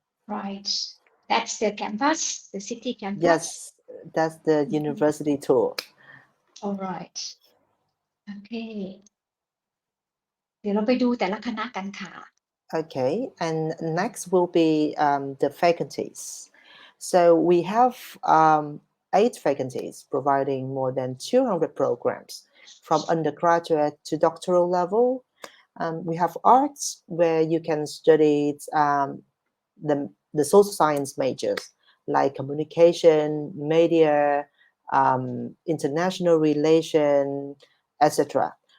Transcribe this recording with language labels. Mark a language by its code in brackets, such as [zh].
[en] Right. That's the campus, the city campus. Yes, that's the university tour. [th] alright โอเคเดี๋ยวเราไปดูแต่ละคณะกันค่ะ [en] Okay, and next will be the faculties. So we have 8 faculties providing more than 200 programs from undergraduate to doctoral level. We have arts where you can study the social science majors like communication, media, international relation, etc.